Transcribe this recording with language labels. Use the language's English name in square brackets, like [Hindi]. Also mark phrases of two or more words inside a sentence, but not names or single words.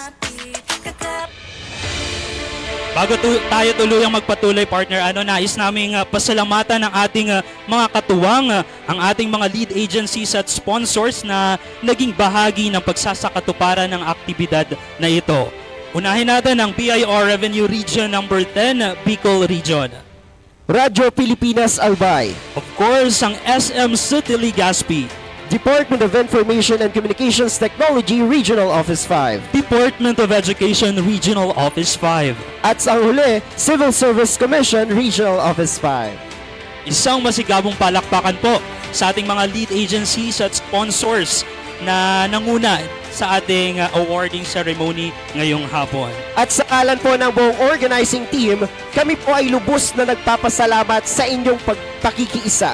[Filipino] Bago tayo tuluyang magpatuloy, partner, nais naming pasalamatan ang ating mga katuwang, ang ating mga [English] lead agencies [Filipino] at sponsors na naging bahagi ng pagsasakatuparan ng aktibidad na ito. Unahin natin ang BIR Revenue Region number 10, Bicol Region. Radyo Pilipinas Albay. [English] Of course, [Filipino] ang SM City Legazpi. Department of Information and Communications Technology Regional Office 5. Department of Education Regional Office 5. At sa huli, Civil Service Commission Regional Office 5. Isang masigabong palakpakan po sa ating mga [English] lead agencies [Filipino] at sponsors na nanguna sa ating [English] awarding ceremony [Filipino] ngayong hapon. At sa kalan po ng buong organizing team, kami po ay lubos na nagpapasalamat sa inyong pagpakikiisa.